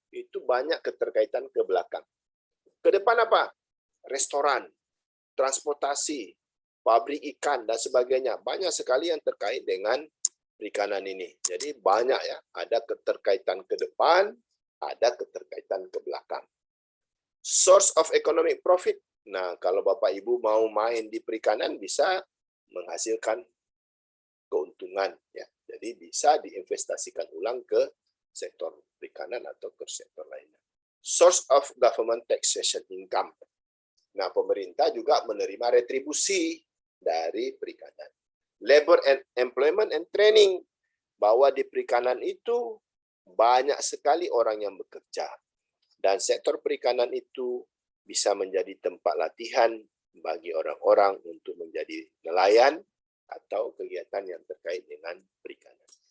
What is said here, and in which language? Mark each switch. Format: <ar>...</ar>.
<id>Itu banyak keterkaitan ke belakang. Ke depan apa? Restoran, transportasi, pabrik ikan dan sebagainya. Banyak sekali yang terkait dengan perikanan ini. Jadi banyak ya, ada keterkaitan ke depan, ada keterkaitan ke belakang.</id> <en>Source of economic profit.</en> <id>Nah, kalau Bapak Ibu mau main di perikanan bisa menghasilkan keuntungan ya. Jadi bisa diinvestasikan ulang ke sektor perikanan atau ke sektor lainnya.</id> <en>Source of government taxation income.</en> <id>Nah, pemerintah juga menerima retribusi dari perikanan.</id> <en>Labor and employment and training,</en> <id>bahwa di perikanan itu banyak sekali orang yang bekerja. Dan sektor perikanan itu bisa menjadi tempat latihan bagi orang-orang untuk menjadi nelayan atau kegiatan yang terkait dengan perikanan.</id>